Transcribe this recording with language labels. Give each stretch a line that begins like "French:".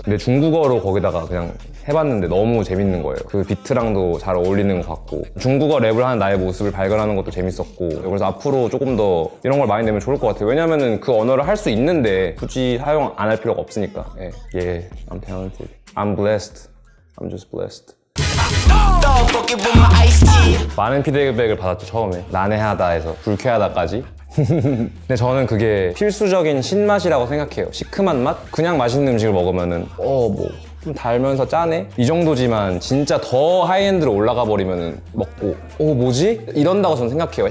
Korean: 근데 중국어로 거기다가 그냥 해봤는데 너무 재밌는 거예요. 그 비트랑도 잘 어울리는 것 같고 중국어 랩을 하는 나의 모습을 발견하는 것도 재밌었고 그래서 앞으로 조금 더 이런 걸 많이 내면 좋을 것 같아요. 왜냐면은 그 언어를 할 수 있는데 굳이 사용 안 할 필요가 없으니까.
English: 예, I'm talented. I'm blessed. I'm just blessed. Dog bucket with my iced tea.
Korean: 많은 피드백을 받았죠 처음에. 난해하다 해서 불쾌하다까지. 근데 저는 그게 필수적인 신맛이라고 생각해요. 시큼한 맛? 그냥 맛있는 음식을 먹으면은 뭐 좀 달면서 짜네? 이 정도지만 진짜 더 하이엔드로 올라가 버리면 먹고 뭐지? 이런다고 저는 생각해요.